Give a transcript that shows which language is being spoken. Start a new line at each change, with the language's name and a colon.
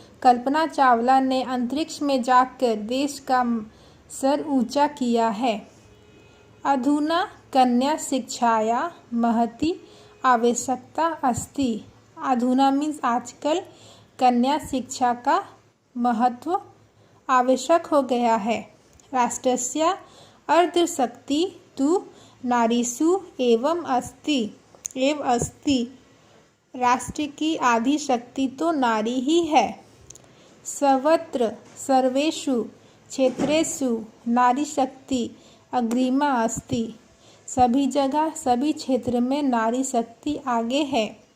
Hindi: कल्पना चावला ने अंतरिक्ष में जाकर देश का सर ऊंचा किया है।
Sanskrit: अधुना कन्या शिक्षाया महती आवश्यकता अस्ति।
Hindi: अधुना मीन्स आजकल कन्या शिक्षा का महत्व आवश्यक हो गया है।
Sanskrit: राष्ट्रस्य अर्धशक्ति तु नारीषु एवं अस्ति।
Hindi: राष्ट्र की आधी शक्ति तो नारी ही है।
Sanskrit: सर्वत्र सर्वेषु क्षेत्रेषु नारी शक्ति अग्रिमा अस्ति।
Hindi: सभी जगह सभी क्षेत्र में नारी शक्ति आगे है।